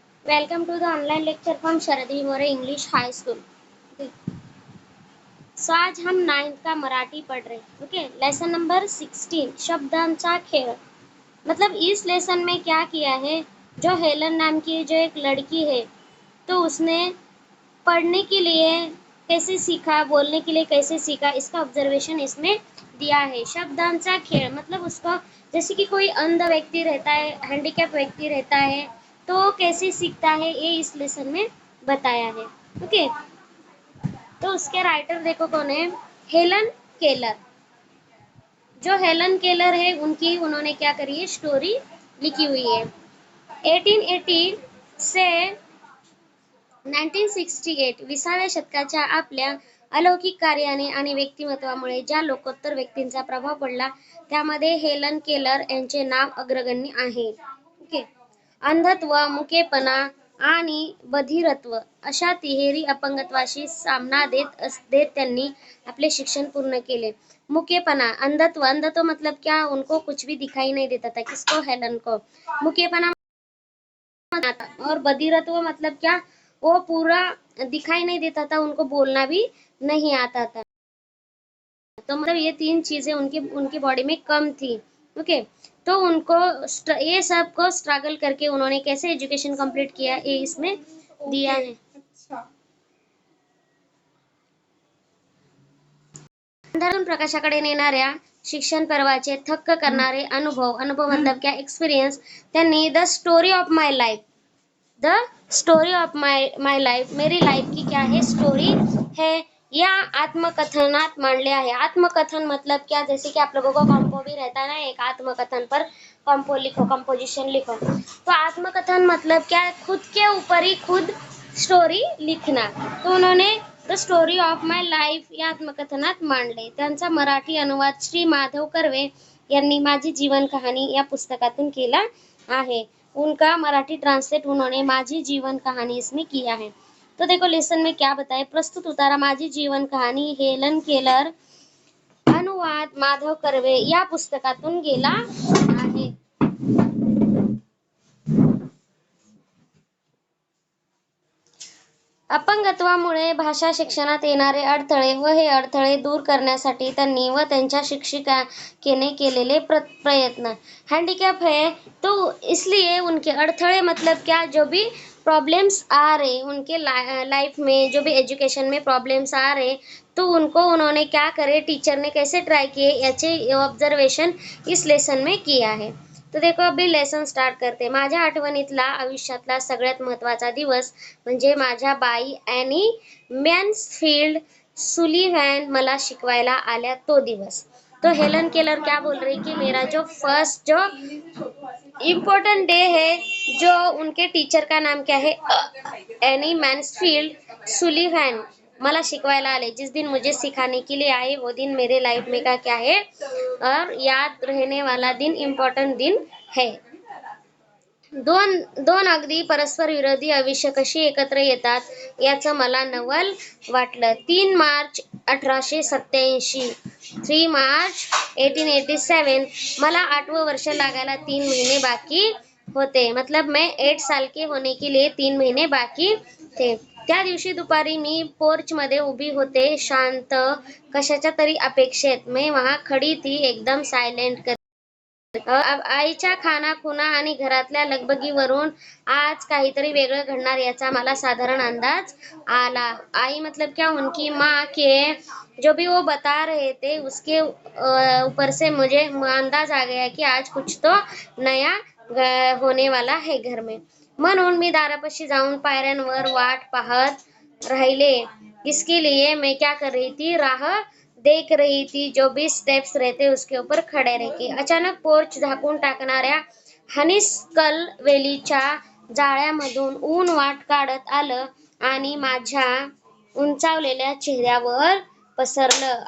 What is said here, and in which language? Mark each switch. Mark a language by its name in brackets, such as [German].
[English] Welcome to the online lecture from Sharadi More English high school. [Hindi] सो आज हम 9th का मराठी पढ़ रहे हैं। [English] Okay, lesson number 16 शब्दांचा खेळ। [Hindi] मतलब इस लेसन में क्या किया है, जो हेलन नाम की जो एक लड़की है, तो उसने पढ़ने के लिए कैसे सीखा, बोलने के लिए कैसे सीखा, इसका ऑब्जर्वेशन इसमें दिया है। शब्दांचा खेळ मतलब उसको, जैसे कि कोई अंध व्यक्ति रहता है, हैंडीकैप व्यक्ति रहता है, तो कैसे सीखता है, ये इस लेसन में बताया है। ओके, तो उसके राइटर देखो कौन है, हेलन केलर। जो हेलन केलर है, उन्होंने क्या करी है, स्टोरी लिखी हुई है। [Marathi] 1880 से 1968 20व्या शतकाच्या आपल्या अलौकिक कार्याने आणि व्यक्तिमत्वामुळे ज्या लोकोत्तर व्यक्तींचा प्रभाव पडला, त्यामध्ये हेलन केलर यांचे नाव अग्रगण्य आहे। ओके, अंधत्व, मुकेपणा आणि बधिरत्व अशा तिहेरी अपंगत्वाशी सामना देत त्यांनी आपले शिक्षण पूर्ण केले। [Hindi] मुकेपणा, अंधत्व मतलब क्या, उनको कुछ भी दिखाई नहीं देता था, किसको, हेलन को। मुकेपणा और बधिरत्व मतलब क्या, वो पूरा दिखाई नहीं देता था, उनको बोलना भी नहीं आता था। तो मतलब ये तीन चीजें उनकी बॉडी में कम थी। ओके, तो उनको ये सब को स्ट्रगल करके उन्होंने कैसे एजुकेशन कंप्लीट किया, ये इसमें दिया है। [Marathi] अंधारून प्रकाशाकडे नेणाऱ्या शिक्षण पर्वाचे थक्क करणारे अनुभव [Hindi] मतलब क्या, एक्सपीरियंस, [Marathi] त्यांनी the story of my life, the story of my life, [Hindi] मेरी लाइफ की क्या है, स्टोरी है, [Marathi] या आत्मकथनात मांडले आहे। [Hindi] आत्मकथन मतलब क्या, जैसे कि आप लोगों को कॉम्पो भी रहता है ना, एक आत्मकथन पर कॉम्पो लिखो, कंपोजिशन लिखो। तो आत्मकथन मतलब क्या, खुद के ऊपर ही खुद स्टोरी लिखना। तो उन्होंने the story of my life [Marathi] या आत्मकथनात मांडले। त्यांचा मराठी अनुवाद श्री माधव कर्वे यांनी माझी जीवन कहानी या पुस्तकातून केला आहे। [Hindi] उनका मराठी ट्रांसलेट उन्होंने माझी जीवन कहानी इसमें किया है। तो देखो लेसन में क्या बताए, [Marathi] प्रस्तुत उतारा माझी जीवन कहानी हेलन केलर, अनुवाद माधव कर्वे या पुस्तकातून गेला आहे। अपंगत्वामुळे भाषा शिक्षणात येणारे अडथळे व हे अडथळे दूर करण्यासाठी त्यांनी व त्यांच्या शिक्षिकाने केलेले प्रयत्न। [Hindi] हैंडीकैप है तो इसलिए उनके अडथळे मतलब क्या, जो भी प्रॉब्लम्स आ रहे उनके लाइफ में, जो भी एजुकेशन में प्रॉब्लम्स आ रहे, तो उनको उन्होंने क्या करे, टीचर ने कैसे ट्राई किए, याचे ऑब्जर्वेशन इस लेसन में किया है। तो देखो अभी लेसन स्टार्ट करते। [Marathi] माझ्या आठवणीतला आयुष्यातला सगळ्यात महत्त्वाचा दिवस म्हणजे माझ्या बाई ॲनी मॅन्सफील्ड सुलिव्हॅन मला शिकवायला आल्या तो दिवस। [Hindi] तो हेलन केलर क्या बोल रही कि मेरा जो फर्स्ट जो इम्पोर्टेंट डे है, जो उनके टीचर का नाम क्या है, एनी मैन्सफील्ड सुलिव्हॅन [Marathi] मला शिकवायला आले, [Hindi] जिस दिन मुझे सिखाने के लिए आए, वो दिन मेरे लाइफ में का क्या है, और याद रहने वाला दिन, इम्पॉर्टंट दिन है। [Marathi] दोन अगदी परस्पर विरोधी आयुष्य कशी एकत्र येतात याचं मला नवल वाटलं। 3 मार्च 1887, 3 मार्च 1887 मला 8वें वर्ष लागायला 3 महीने बाकी होते। [Hindi] मतलब मैं 8 साल के होने के लिए 3 महीने बाकी थे। [Marathi] त्या दिवशी दुपारी मी पोर्च मध्ये उभी होते, शांत, कशाच्या तरी अपेक्षेत। [Hindi] मैं वहां खड़ी थी, एकदम सायलेंट। [Marathi] आईच्या खानाखुणा आणि घरातल्या लगबगीवरून आज काहीतरी वेगळं घडणार याचा मला साधारण अंदाज आला। [Hindi] आई मतलब क्या, उनकी माँ के जो भी वो बता रहे थे, उसके ऊपर से मुझे अंदाज आ गया कि आज कुछ तो नया होने वाला है घर में। [Marathi] म्हणून मी दारापाशी जाऊन पायऱ्यांवर वाट पाहत राहिले। [Hindi] इसके लिए मैं क्या कर रही थी, राह देख रही थी, जो भी स्टेप्स रहते उसके ऊपर खड़े रह के। [Marathi] अचानक पोर्च झाकून टाकणाऱ्या हनीस्कल वेलीच्या जाळ्यामधून ऊन वाट काढत आलं आणि माझ्या उंचावलेल्या चेहऱ्यावर पसरलं।